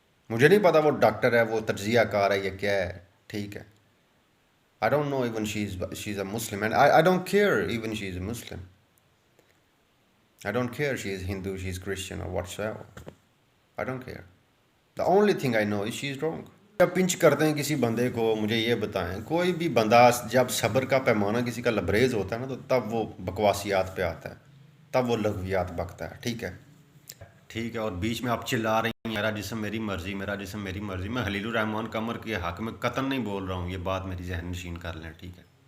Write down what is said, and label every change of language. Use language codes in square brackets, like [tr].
[ur] مجھے نہیں پتا وہ ڈاکٹر ہے, وہ تجزیہ کار ہے, یہ کیا ہے, ٹھیک ہے. [en] I don't know even she's a Muslim, and I don't care even she's a Muslim. I don't care she is Hindu, she is Christian or whatsoever. I don't care. The only thing I know is she is wrong. [ur] جب پنچ کرتے ہیں کسی بندے کو, مجھے یہ بتائیں, کوئی بھی بندہ جب صبر کا پیمانہ کسی کا لبریز ہوتا ہے نا, تو تب وہ بکواسیات پہ آتا ہے, تب وہ لغویات بکتا ہے, ٹھیک ہے, ٹھیک ہے. اور بیچ میں آپ چلا رہی ہیں میرا جسم میری مرضی, میرا جسم میری مرضی. میں خلیل الرحمان قمر کے حق میں قطعاً نہیں بول رہا ہوں, یہ بات میری ذہن نشین کر لیں, ٹھیک ہے.